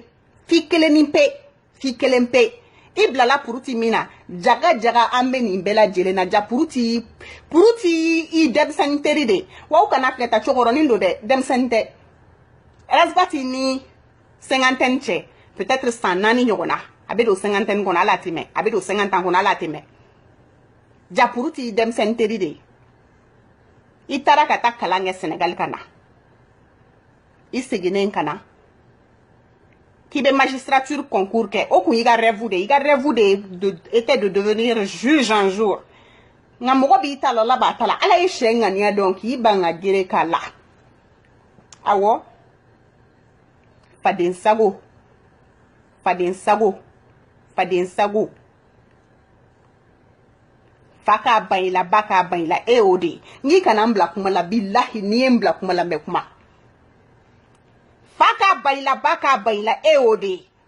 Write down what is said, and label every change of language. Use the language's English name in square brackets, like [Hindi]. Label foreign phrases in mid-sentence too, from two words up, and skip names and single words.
[Bambara] kelen pe i bilala puruti min na jaga an bɛ nin bɛɛ lajɛlen na ja puruti i denmisɛnnin teri de wa u kana filɛ ta cɛkɔrɔnin don dɛ denmisɛnnin tɛ Razbati ni cinquantaine cɛ peut-être san 4 ɲɔgɔn na a bɛ don cinquantaine kɔnɔ ala tɛmɛ a bɛ don 50 ans kɔnɔ ala tɛmɛ ja puruti i denmisɛnnin teri de i taara ka taa kalan kɛ Sénégal ka na i seginnen ka na k'i bɛ [French] magistrature concours [Bambara] kɛ o kun y'i ka [French] rêve de était de devenir juge un jour [Bambara] nka mɔgɔ b'i ta la b'a ta la ala ye sɛ ŋaniya dɔn k'i ban ka gere k'a la awɔ faden sago fa k'a ban i la ba k'a ban i la e o de n'i kana n bila kuma la billahi n'i ye n bila kuma la n bɛ kuma fa k'a ban i la ba k'a ban i la e o de